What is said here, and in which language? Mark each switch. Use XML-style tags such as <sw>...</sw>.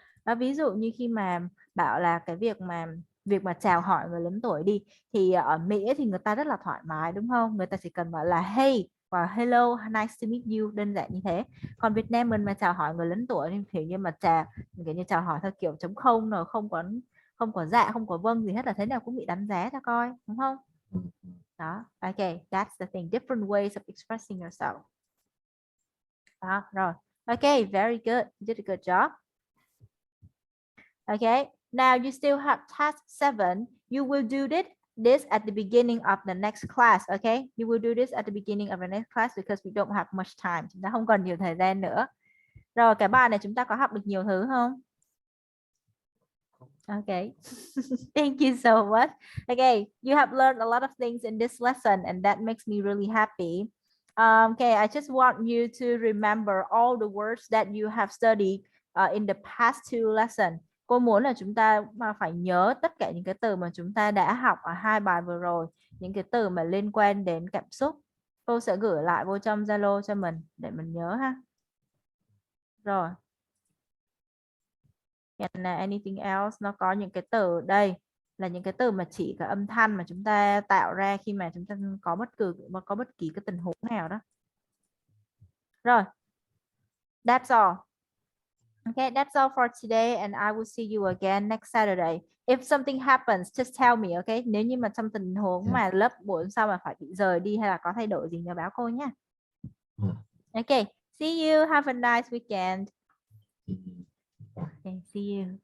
<vi>Đó, ví dụ như khi mà bảo là cái việc mà chào hỏi người lớn tuổi đi, thì ở Mỹ thì người ta rất là thoải mái, đúng không? Người ta chỉ cần bảo là hey và hello, nice to meet you, đơn giản như thế. Còn Việt Nam mình mà chào hỏi người lớn tuổi thì kiểu như mà kiểu như chào hỏi theo kiểu trống không, rồi không có dạ, không có vâng gì hết, là thế nào cũng bị đánh giá cho coi, đúng không?</vi> <en>Đó, ok, that's the thing, different ways of expressing yourself. Đó, rồi. Ok, very good, you did a good job. Okay, now you still have task 7. You will do this at the beginning of the next class. Okay, you will do this at the beginning of the next class because we don't have much time.</en> <vi>Chúng ta không còn nhiều thời gian nữa. Rồi cái bài này chúng ta có học được nhiều thứ không?</vi> <en>Okay. Thank you so much. Okay, you have learned a lot of things in this lesson and that makes me really happy. Okay, I just want you to remember all the words that you have studied in the past two lessons.</en> <vi>Cô muốn là chúng ta mà phải nhớ tất cả những cái từ mà chúng ta đã học ở hai bài vừa rồi, những cái từ mà liên quan đến cảm xúc. Cô sẽ gửi lại vô trong Zalo cho mình để mình nhớ ha. Rồi. And anything else, nó có những cái từ đây là những cái từ mà chỉ cái âm thanh mà chúng ta tạo ra khi mà chúng ta có bất kỳ cái tình huống nào đó.</vi> <en>Rồi. That's all. Okay, that's all for today and I will see you again next Saturday. If something happens, just tell me, okay?</en> <vi>Nếu như mà trong tình huống mà lớp buổi hôm sau mà phải bị rời đi hay là có thay đổi gì nhớ báo cô nhé.</vi> <en>Okay, see you. Have a nice weekend. Okay, see you.</en>